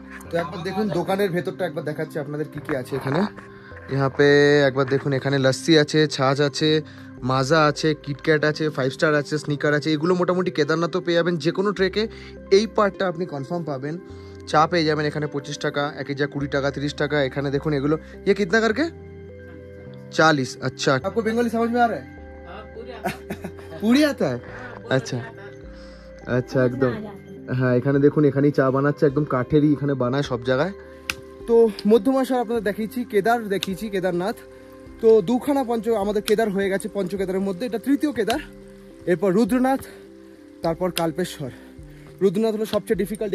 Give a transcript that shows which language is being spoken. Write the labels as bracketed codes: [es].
[bn] তো একবার দেখুন দোকানের ভেতরটা, একবার দেখাচ্ছি আপনাদের কি কি আছে এখানে। [hi] यहाँ पे [bn] একবার দেখুন, এখানে লস্যি আছে, ছাঁচ আছে, মাজা আছে, কিটক্যাট আছে, 5 স্টার আছে, স্নিকার আছে, এগুলো মোটামুটি কেদারনাথও পেয়ে যাবেন। যে কোনো ট্রেকে এই পার্টটা আপনি কনফার্ম পাবেন। চা পেয়ে যাবেন এখানে 25 টাকা, এক যা 20 টাকা, 30 টাকা। এখানে দেখুন এগুলো [hi] ये कितना करके 40। अच्छा, आपको बंगाली समझ में आ रहा है? पूरी आता है? अच्छा अच्छा, [bn] একদম। হ্যাঁ, এখানে দেখুন এখানেই চা বানাচ্ছে, একদম কাঠেরই এখানে বানায় সব জায়গায়। তো মধ্যমাশার আপনাদের দেখিয়েছি, কেদার দেখিয়েছি, কেদারনাথ। তো দুখানা আমাদের কেদার হয়ে গেছে পঞ্চকেদারের মধ্যে, এটা তৃতীয় কেদার। এরপর রুদ্রনাথ, তারপর কাল্পেশ্বর। রুদ্রনাথ হলো সবচেয়ে ডিফিকাল্ট।